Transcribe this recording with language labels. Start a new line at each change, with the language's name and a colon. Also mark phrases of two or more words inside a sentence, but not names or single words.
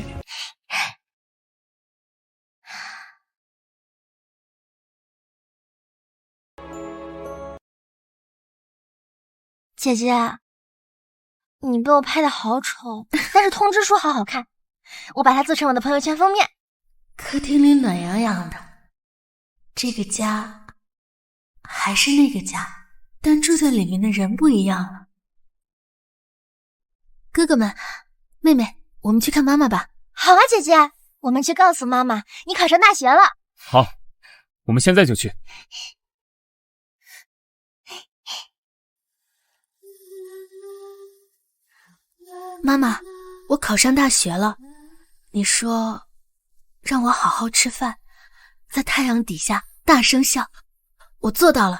Chinese: 姐姐，你被我拍的好丑，但是通知书好好看，我把它做成我的朋友圈封面。客厅裡暖洋洋的，這個家還是那個家，但住在裡面的人不一樣了。哥哥們，妹妹，我們去看媽媽吧。好啊，姐姐，我們去告訴媽媽你考上大學了。好，我們現在就去。媽媽，我考上大學了，你說讓我好好吃飯，在太陽底下大聲笑，我做到了。